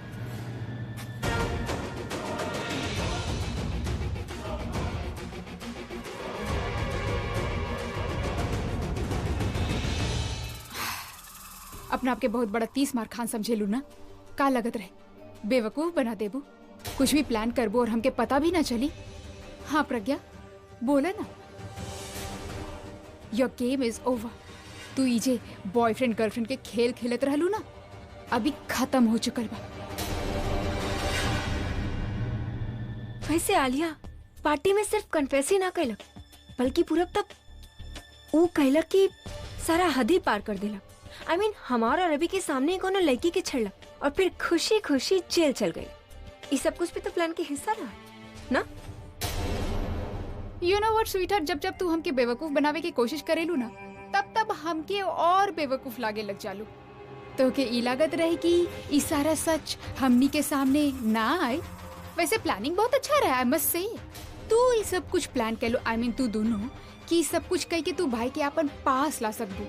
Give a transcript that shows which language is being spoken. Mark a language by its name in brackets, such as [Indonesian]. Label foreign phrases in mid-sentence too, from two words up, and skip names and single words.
[Bhojpuri] अपना आपके बहुत बड़ा 30 मार खान समझेलू ना। का लगत रहे बेवकूफ बना देबू, कुछ भी प्लान करबू और हमके पता भी ना चली। हाँ प्रज्ञा, बोला ना, [English] your game is over. [Bhojpuri] तू इजे [English] boyfriend girlfriend [Bhojpuri] के खेल खेलत रहलू ना, अभी खत्म हो चुकल बा। वैसे आलिया पार्टी में सिर्फ कन्फेस ही ना कैलक, बल्कि पूरब तक ऊ कैलक कि सारा हद ही पार कर देलक। [English] I mean, [Bhojpuri] हमारा रवि के सामने कोनो लड़की के छेड़लक और फिर खुशी खुशी जेल चल गई। ये सब कुछ भी तो प्लान के हिस्सा रहा ना। [English] You know what, sweetheart, [Bhojpuri] जब जब तू हमके बेवकूफ बनावे की कोशिश करेलू ना, तब तब हमके और बेवकूफ लागे लग जालू। तो के ई लागत रहे कि ई सारा सच हमनी के सामने ना आए। वैसे प्लानिंग बहुत अच्छा रहा, [English] I must say. [Bhojpuri] तू ये सब कुछ प्लान कर लो, [English] I mean [Bhojpuri] तू दोनों, कि सब कुछ कह के तू भाई के अपन पास ला सकबू।